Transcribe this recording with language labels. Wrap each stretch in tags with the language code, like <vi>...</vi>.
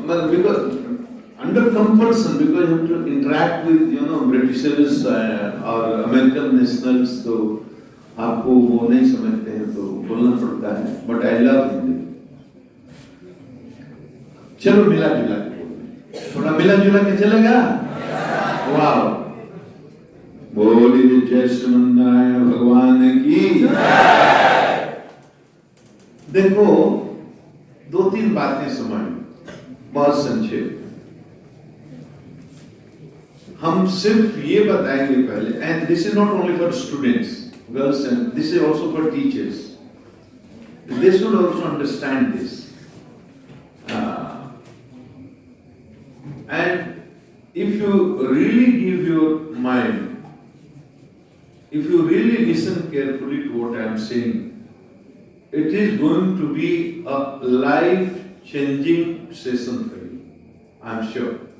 <en>Because under compulsion, because you have to interact with Britishers or American nationals,</en> <hi>तो आपको वो नहीं समझते हैं तो बोलना पड़ता है।</hi> <en>But I love Hindi.</en> <hi>चलो मिला जुला के थोड़ा मिला जुला के चलेगा। वाह, बोलिए जय श्रीमन्नारायण भगवान की। देखो, दो तीन बातें समझ, बहुत संक्षेप। हम सिर्फ ये बताएंगे पहले,</hi> <en>And this is not only for students, girls, and this is also for teachers. They should also understand this. And if you really give your mind, if you really listen carefully to what I am saying, it is going to be a life-changing session for you. I am sure.</en>